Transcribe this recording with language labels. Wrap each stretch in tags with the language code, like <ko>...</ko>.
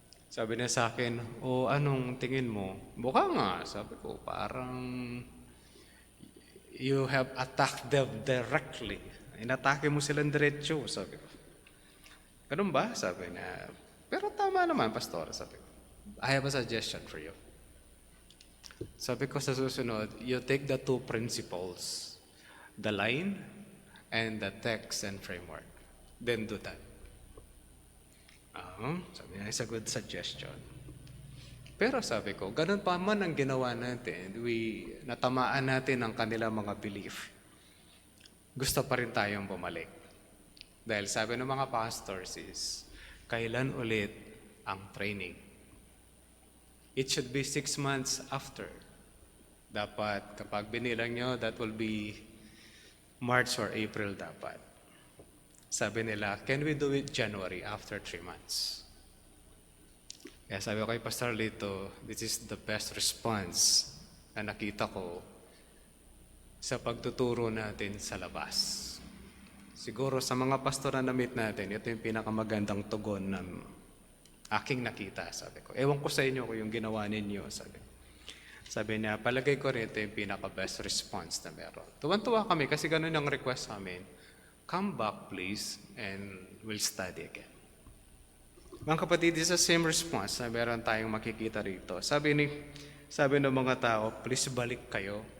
<tl>Sabi niya sa akin, anong tingin mo? Mukha nga, sabi ko, parang</tl> <en>you have attacked them directly.</en> <tl>Inatake mo silang diretso, sabi ko. Ganun ba? Sabi niya. Pero tama naman, Pastor, sabi ko.</tl> <en>I have a suggestion for you.</en> <tl>Sabi ko sa susunod,</tl> <en>you take the two principles, the line and the text and framework. Then do that.</en> <tl>Sabi niya,</tl> <en>it's a good suggestion.</en> <tl>Pero sabi ko, ganun pa man ang ginawa natin, natamaan natin ang kanilang mga belief. Gusto pa rin tayong bumalik. Dahil sabi ng mga pastors is, kailan ulit ang training?</tl> <en>It should be 6 months after.</en> <tl>Dapat kapag binilang nyo,</tl> <en>that will be March or April</en> <tl>dapat. Sabi nila,</tl> <en>can we do it January after 3 months?</en> <tl>Kaya sabi ko kay Pastor Lito,</tl> <en>this is the best response</en> <tl>na nakita ko sa pagtuturo natin sa labas. Siguro sa mga pastor na na-meet natin, ito yung pinakamagandang tugon na aking nakita, sabi ko. Ewan ko sa inyo kung yung ginawa ninyo, sabi niya, palagay ko rin ito yung pinaka-best response na meron. Tuwan-tuwa kami kasi ganun yung request sa amin.</tl> <en>Come back please and we'll study again.</en> <tl>Mga kapatid,</tl> <en>this is the same response</en> <tl>na meron tayong makikita rito. Sabi ng mga tao, please balik kayo.</tl>